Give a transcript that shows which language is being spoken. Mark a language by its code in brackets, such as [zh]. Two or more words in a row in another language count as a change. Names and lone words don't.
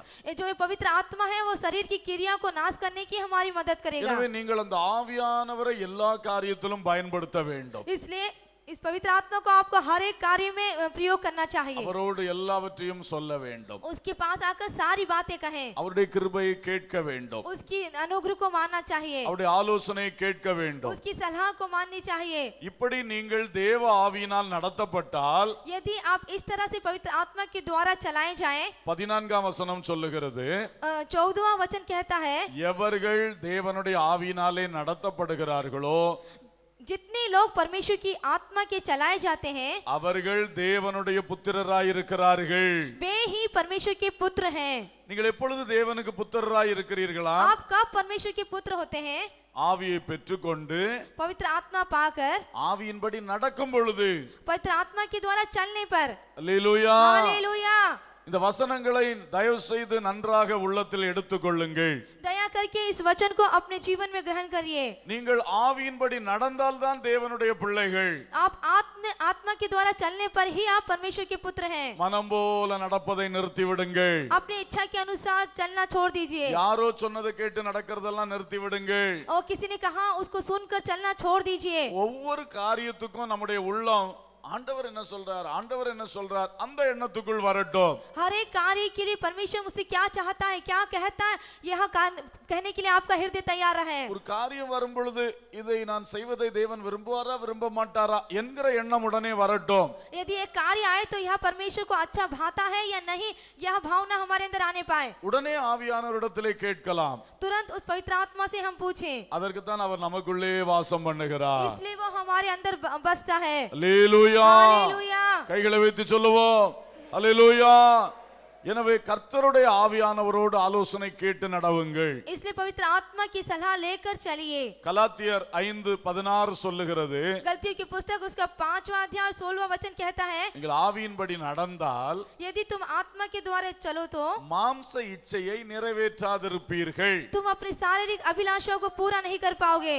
[hi] जो पवित्र आत्मा है वो शरीर की क्रिया को नाश करने की हमारी मदद करेगा। [ta] எனவே நீங்கள் அந்த ஆவியானவரை எல்லா காரியத்திலும் பயன்படுத்த வேண்டும். [hi] इसलिए इस पवित्र आत्मा को आपको हर एक कार्य में प्रयोग करना चाहिए। [ta] அவரோடு எல்லாவற்றையும் சொல்ல வேண்டும். [hi] उसके पास आकर सारी बातें कहें। [ta] அவருடைய கிருபையை கேட்க வேண்டும். [hi] उसकी अनुग्रह को मानना चाहिए। [ta] அவருடைய ஆலோசனையை கேட்க வேண்டும். [hi] उसकी सलाह को माननी चाहिए। [ta] இப்படி நீங்கள் தேவ ஆவியினால் நடத்தப்பட்டால், [hi] यदि आप इस तरह से पवित्र आत्मा के द्वारा चलाए जाएं, [ta] 14ஆம் வசனம் சொல்லுகிறது, [hi] 14वां वचन कहता है, [ta] எவர்கள் தேவனுடைய ஆவியினாலே நடத்தப்படுகிறார்களோ [hi] जितने लोग परमेश्वर की आत्मा के चलाए जाते हैं, [ta] அவர்கள் தேவனுடைய புத்திரராய் இருக்கிறார்கள். [hi] वे ही परमेश्वर के पुत्र हैं। [ta] நீங்கள் எப்பொழுது தேவனுக்கு புத்திரராய் இருக்கிறீர்களா? [hi] आप कब परमेश्वर के पुत्र होते हैं? [ta] ஆவியை பெற்றுக்கொண்டு [hi] पवित्र आत्मा पाकर, [ta] ஆவியின்படி நடக்கும் பொழுது. [hi] पवित्र आत्मा के द्वारा चलने पर। [ta] அல்லேலூயா. [hi] हालेलुया। [ta] இந்த வசனங்களை தயவு செய்து நன்றாக உள்ளத்தில் எடுத்துக்கொள்ளுங்கள். [hi] दया करके इस वचन को अपने जीवन में ग्रहण करिए। [ta] நீங்கள் ஆவியின்படி நடந்தால்தான் தேவனுடைய பிள்ளைகள். [hi] आप आत्मा के द्वारा चलने पर ही आप परमेश्वर के पुत्र हैं। [ta] மனம் போல நடப்பதை நிறுத்தி விடுங்கள். [hi] अपनी इच्छा के अनुसार चलना छोड़ दीजिए। [ta] யாரோ சொன்னதை கேட்டு நடக்கிறதெல்லாம் நிறுத்தி விடுங்கள். [hi] और किसी ने कहा उसको सुनकर चलना छोड़ दीजिए। [ta] ஒவ்வொரு காரியத்துக்கும் நம்முடைய உள்ளம் ஆண்டவர் என்ன சொல்றார் அந்த எண்ணத்துக்குள் வரட்டும். [hi] हर एक कार्य के लिए परमेश्वर मुझसे क्या चाहता है, क्या कहता है, यह कहने के लिए आपका हृदय तैयार है। [ta] ஒரு காரியம் வரும் பொழுது இதை நான் செய்வதை தேவன் விரும்புவாரா விரும்ப மாட்டாரா என்கிற எண்ணம் உடனே வரட்டும். [hi] यदि एक कार्य आए तो यह परमेश्वर को अच्छा भाता है या नहीं, यह भावना हमारे अंदर आने पाए। [ta] உடனே ஆவியானவரிடத்திலே கேட்கலாம். [hi] तुरंत उस पवित्र आत्मा से हम पूछें। [ta] அதற்கு தான் அவர் நமக்குள்ளே வாசம் பண்ணுகிறார். [hi] इसलिए वो हमारे अंदर बसता है। [ta] அல்லேலூயா. [hi] हालेलुया। [ta] கைகளை வைத்து சொல்லுவோம், அல்லேலூயா. எனவே கர்த்தருடைய ஆவியானவரோடு ஆலோசனை கேட்டு நடவுங்கள். [hi] इसलिए पवित्र आत्मा की सलाह लेकर चलिए। [ta] கலாத்தியர் 5:16 சொல்லுகிறது, [hi] गलतियों की पुस्तक उसका 5वां अध्याय 16वां वचन कहता है, [ta] நீங்கள் ஆவியின்படி நடந்தால் [hi] यदि तुम आत्मा के द्वारा चलो तो [ta] மாம்ச இச்சையை நிறைவேற்றாதிருப்பீர்கள். [hi] तुम अपनी शारीरिक अभिलाषाओं को पूरा नहीं कर पाओगे।